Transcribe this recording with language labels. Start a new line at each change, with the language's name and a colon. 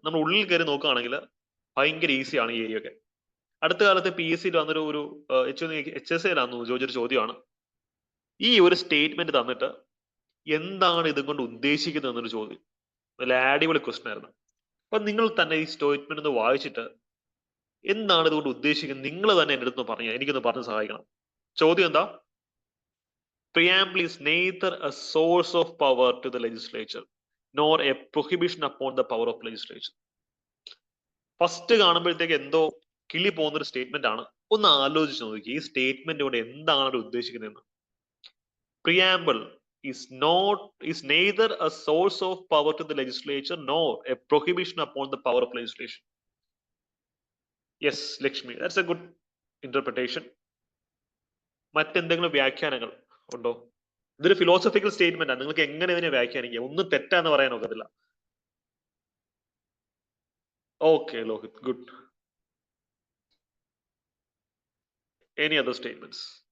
Malayalam: നമ്മൾ ഉള്ളിൽ കയറി നോക്കുകയാണെങ്കിൽ ഭയങ്കര ഈസിയാണ് ഈ ഏരിയ ഒക്കെ. അടുത്ത കാലത്ത് PSC വന്നൊരു HSAയിലാണെന്ന് ചോദിച്ചൊരു ചോദ്യമാണ്, ഈ ഒരു സ്റ്റേറ്റ്മെന്റ് തന്നിട്ട് എന്താണ് ഇതും കൊണ്ട് ഉദ്ദേശിക്കുന്നത് എന്നൊരു ചോദ്യം. നല്ല അടിപൊളി ക്വസ്റ്റൻ ആയിരുന്നു. അപ്പൊ നിങ്ങൾ തന്നെ ഈ സ്റ്റേറ്റ്മെന്റ് ഒന്ന് വായിച്ചിട്ട് എന്താണ് ഇതുകൊണ്ട് ഉദ്ദേശിക്കുന്നത് നിങ്ങൾ തന്നെ എൻ്റെ അടുത്ത് പറഞ്ഞു, എനിക്കൊന്ന് പറഞ്ഞ് സഹായിക്കണം. ചോദ്യം എന്താ?
English: Preamble is neither a source of power to the legislature nor a prohibition upon the power of legislature.
Malayalam: First കാണുമ്പോഴത്തേക്ക് എന്തോ കിളി പോകുന്നൊരു സ്റ്റേറ്റ്മെന്റ് ആണ്. ഒന്ന് ആലോചിച്ച് നോക്കി ഈ സ്റ്റേറ്റ്മെന്റ് കൊണ്ട് എന്താണ് ഉദ്ദേശിക്കുന്നതെന്ന്.
English: Preamble is neither a source of power to the legislature nor a prohibition upon the power of legislation. Yes, Lakshmi, that's a good interpretation.
Malayalam: മറ്റെന്തെങ്കിലും വ്യാഖ്യാനങ്ങൾ ഉണ്ടോ? ഇതൊരു ഫിലോസഫിക്കൽ സ്റ്റേറ്റ്മെന്റ് ആണ്, നിങ്ങൾക്ക് എങ്ങനെ ഇതിനെ വ്യാഖ്യാനിക്കാം, ഒന്നും തെറ്റാന്ന് പറയാൻ ഒക്കത്തില്ല.
English: Okay Lohit, good. Any other statements?